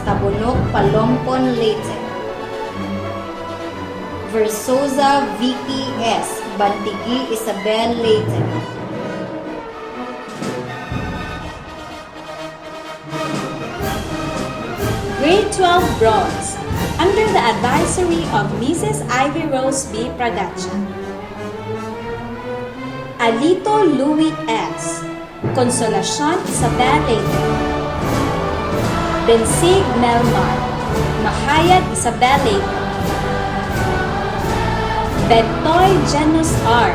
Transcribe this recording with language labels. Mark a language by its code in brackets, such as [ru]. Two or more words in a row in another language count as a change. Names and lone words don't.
[en] Tabunok Palompon Leyte. Versosa Vicky S. Bantigi Isabel Leyte. Grade 12 Bronze, under the advisory of Mrs. Ivy Rose B. Pradacha. Alito Louis S. Consolacion Isabel Leyte. Bensig Melmar. Mahayag Isabel Leyte. Bentoy Genus R.